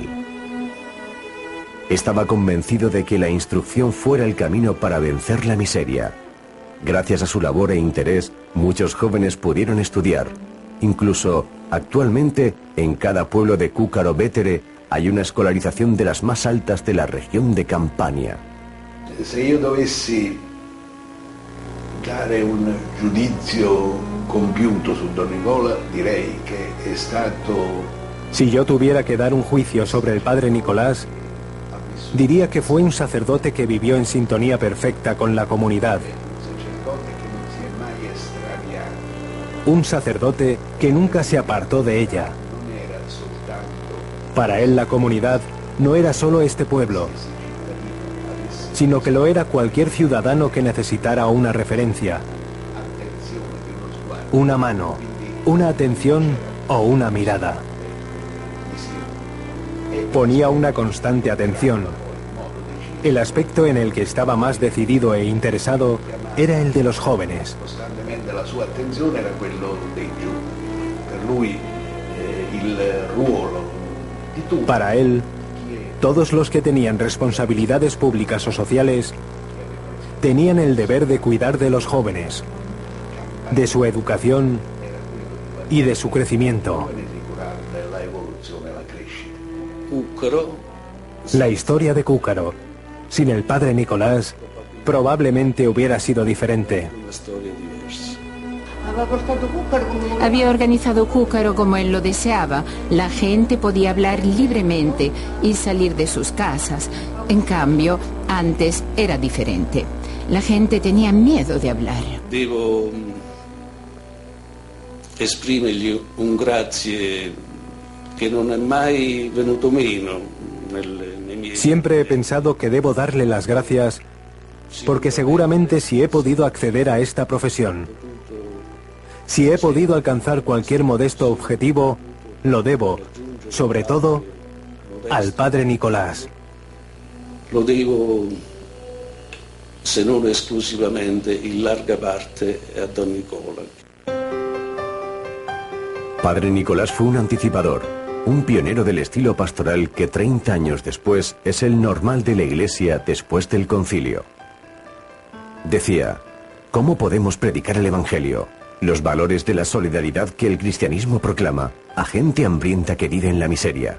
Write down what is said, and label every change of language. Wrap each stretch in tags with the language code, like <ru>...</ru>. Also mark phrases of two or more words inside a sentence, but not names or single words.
<es>Estaba convencido de que la instrucción fuera el camino para vencer la miseria. Gracias a su labor e interés, muchos jóvenes pudieron estudiar. Incluso, actualmente, en cada pueblo de Cuccaro Vetere hay una escolarización de las más altas de la región de Campania.</es> <it>Si yo dovessi dare un giudizio compiuto su Don Nicola, direi che è stato...</it> <es>Si yo tuviera que dar un juicio sobre el padre Nicolás, diría que fue un sacerdote que vivió en sintonía perfecta con la comunidad. Un sacerdote que nunca se apartó de ella. Para él la comunidad no era solo este pueblo, sino que lo era cualquier ciudadano que necesitara una referencia, una mano, una atención o una mirada. Ponía una constante atención. El aspecto en el que estaba más decidido e interesado era el de los jóvenes.</es> <it>La sua attenzione era quello dei giovani. Per lui il ruolo di tutti.</it> <es>Para él, todos los que tenían responsabilidades públicas o sociales tenían el deber de cuidar de los jóvenes, de su educación y de su crecimiento. La historia de Cuccaro, sin el padre Nicolás, probablemente hubiera sido diferente. Había organizado Cúcaro como él lo deseaba. La gente podía hablar libremente y salir de sus casas. En cambio, antes era diferente. La gente tenía miedo de hablar.</es> <it>Devo esprimergli un grazie che non è mai venuto meno nei miei...</it> <es>Siempre he pensado que debo darle las gracias porque seguramente si he podido acceder a esta profesión, si he podido alcanzar cualquier modesto objetivo, lo debo, sobre todo, al padre Nicolás.</es> <it>Lo devo, se non esclusivamente, in larga parte a Don Nicola.</it> <es>Padre Nicolás fue un anticipador, un pionero del estilo pastoral que 30 años después es el normal de la Iglesia después del concilio. Decía, ¿cómo podemos predicar el Evangelio, los valores de la solidaridad que el cristianismo proclama a gente hambrienta que vive en la miseria?</es>